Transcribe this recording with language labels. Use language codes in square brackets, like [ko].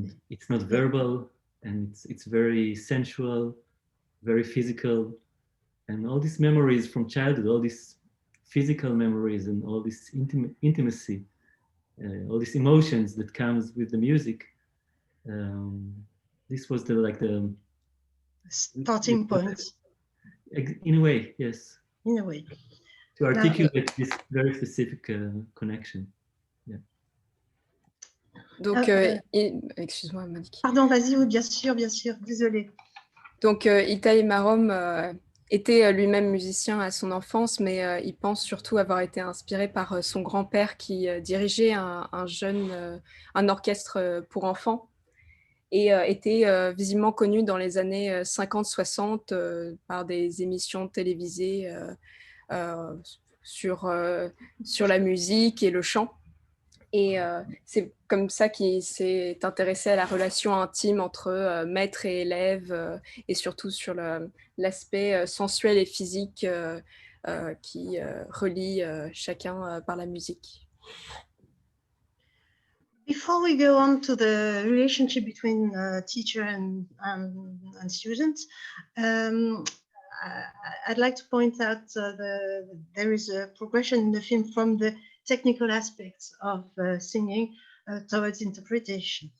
[en] it's not verbal, and it's very sensual, very physical, and all these memories from childhood, all these physical memories and all this intimacy, all these emotions that comes with the music. This was the starting point. In a way, yes. In a way. To articulate this very specific connection. Yeah. [fr] Donc, excuse-moi, Monique. Pardon, vas-y, oui, bien sûr, désolée. Donc, Itai Marom était lui-même musicien à son enfance, mais il pense surtout avoir été inspiré par son grand-père qui dirigeait un orchestre pour enfants et était visiblement connu dans les années 50-60 par des émissions télévisées sur la musique et le chant. Et c'est comme ça qu'il s'est intéressé à la relation intime entre maître et élève et surtout sur l'aspect sensuel et physique qui relie chacun par la musique. [en] Before we go on to the relationship between teacher and students, I'd like to point out there is a progression in the film from the technical aspects of singing towards interpretation.